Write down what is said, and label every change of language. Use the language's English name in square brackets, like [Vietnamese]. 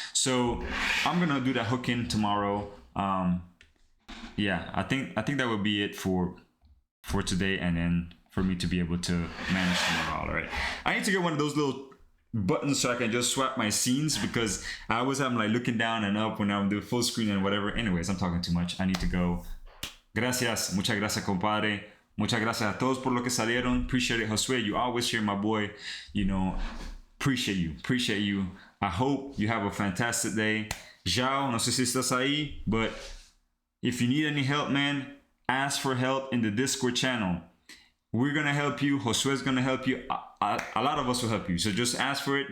[English] So I'm gonna do that hook in tomorrow. Yeah, I think that would be it for today, and then for me to be able to manage tomorrow. All right, I need to get one of those little buttons so I can just swap my scenes, because I always have like looking down and up when I'm doing full screen and whatever. Anyways, I'm talking too much. I need to go. [Spanish] Gracias, muchas gracias, compadre. Muchas gracias a todos por lo que salieron. [English] Appreciate it, Josue. You always hear my boy. You know, appreciate you. I hope you have a fantastic day. Zhao, [Spanish] no sé si estás ahí, [English] but if you need any help, man, ask for help in the Discord channel. We're going to help you. Josue's going to help you. A lot of us will help you. So just ask for it.